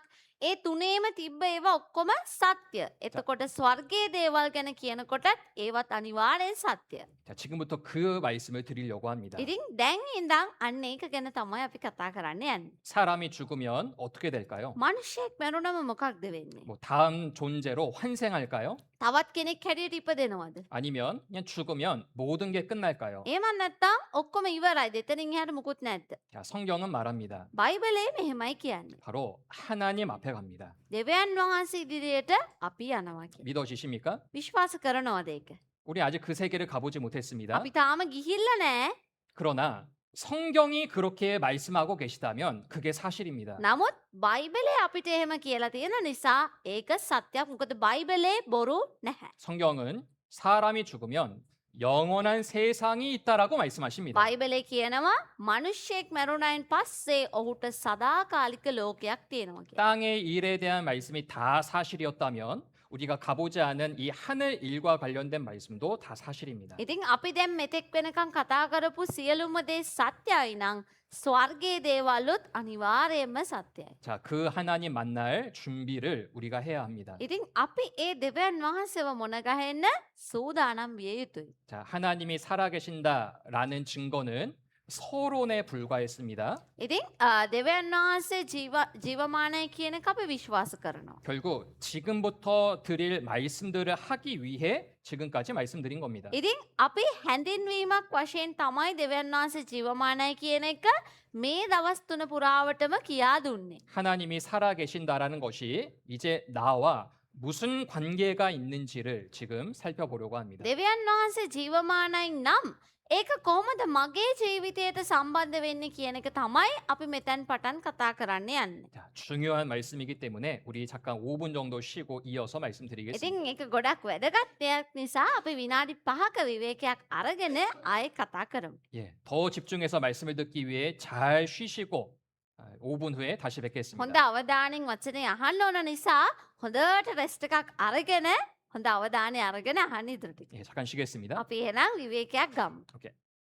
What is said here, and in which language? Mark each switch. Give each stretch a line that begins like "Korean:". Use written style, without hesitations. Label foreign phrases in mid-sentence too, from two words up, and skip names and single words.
Sinhala: ඒ තුනේම තිබ්බ ඒවා ඔක්කොම සත්‍ය. එතකොට ස්වර්ගයේ දේවල් ගැන කියනකොටත් ඒවත් අනිවාර්යෙන් සත්‍ය.
Korean: 자, 지금부터 그 말씀을 드리려고 합니다.
Sinhala: ඉතින් දැන් ඉඳන් අන්න ඒක ගැන තමයි අපි කතා කරන්න යන්නේ.
Korean: 사람이 죽으면 어떻게 될까요?
Sinhala: මිනිහෙක් මැරුණම මොකක්ද වෙන්නේ?
Korean: 뭐 다음 존재로 환생할까요?
Sinhala: තවත් කෙනෙක් හැටියට ඉපදෙනවද?
Korean: 아니면 그냥 죽으면 모든 게 끝날까요?
Sinhala: එහෙම නැත්නම් ඔක්කොම ඉවරයි. දෙතනින් එහාට මුකුත් නැද්ද?
Korean: 자, 성경은 말합니다.
Sinhala: බයිබලයේ මෙහෙමයි කියන්නේ.
Korean: 바로 하나님 앞에 갑니다.
Sinhala: දෙවියන් වහන්සේ ඉදිරියට අපි යනවා කියලා.
Korean: 믿어지십니까?
Sinhala: විශ්වාස කරනවද ඒක?
Korean: 우리 아직 그 세계를 가보지 못했습니다.
Sinhala: අපි තාම ගිහිල්ලා නැහැ.
Korean: 그러나 성경이 그렇게 말씀하고 계시다면 그게 사실입니다.
Sinhala: නමුත් බයිබලේ අපිට එහෙම කියලා තියෙන නිසා ඒක සත්‍යයක්. මොකද බයිබලේ බොරු නැහැ.
Korean: 성경은 사람이 죽으면 영원한 세상이 있다라고 말씀하십니다.
Sinhala: බයිබලේ කියනවා මිනිස්සෙක් මැරුණයින් පස්සේ ඔහුට සදාකාලික ලෝකයක් තියෙනවා කියලා.
Korean: 땅의 일에 대한 말씀이 다 사실이었다면 우리가 가보지 않은 이 하늘 일과 관련된 말씀도 다 사실입니다.
Sinhala: ඉතින් අපි දැන් මෙතෙක් වෙනකන් කතා කරපු සියලුම දේ සත්‍යයි නම් ස්වර්ගයේ දේවලුත් අනිවාර්යයෙන්ම සත්‍යයි.
Korean: 자, 그 하나님 만날 준비를 우리가 해야 합니다.
Sinhala: ඉතින් අපි ඒ දෙවියන් වහන්සේව මොන ගහෙන්න සූදානම් විය යුතුයි.
Korean: 자, 하나님이 살아계신다라는 증거는 서론에 불과했습니다.
Sinhala: ඉතින් දෙවියන් වහන්සේ ජීවමානයි කියන එක අපි විශ්වාස කරනවා.
Korean: 결국 지금부터 드릴 말씀들을 하기 위해 지금까지 말씀드린 겁니다.
Sinhala: ඉතින් අපි හැඳින්වීමක් වශයෙන් තමයි දෙවියන් වහන්සේ ජීවමානයි කියන එක මේ දවස් තුන පුරාවටම කියා දුන්නේ.
Korean: 하나님이 살아계신다라는 것이 이제 나와 무슨 관계가 있는지를 지금 살펴보려고 합니다.
Sinhala: දෙවියන් වහන්සේ ජීවමානයි නම් ඒක කොහොමද මගේ ජීවිතයට සම්බන්ධ වෙන්නේ කියන එක තමයි අපි මෙතෙන් පටන් කතා කරන්න යන්නේ.
Korean: 자, 중요한 말씀이기 때문에 우리 잠깐 5분 정도 쉬고 이어서 말씀드리겠습니다.
Sinhala: ඉතින් ඒක ගොඩක් වැදගත් දෙයක් නිසා අපි විනාඩි 5ක විවේකයක් අරගෙන ආයෙ කතා කරමු.
Korean: 예, 더 집중해서 말씀을 듣기 위해 잘 쉬시고 5분 후에 다시 뵙겠습니다.
Sinhala: හොඳ අවධානයෙන් වචනේ අහන්න ඕන නිසා හොඳට රෙස්ට් එකක් අරගෙන හොඳ අවධානය අරගෙන අහන්න ඉදිරියට.
Korean: 예, 잠깐 쉬겠습니다.
Sinhala: අපි එහෙනම් විවේකයක් ගමු.
Korean: 오케이.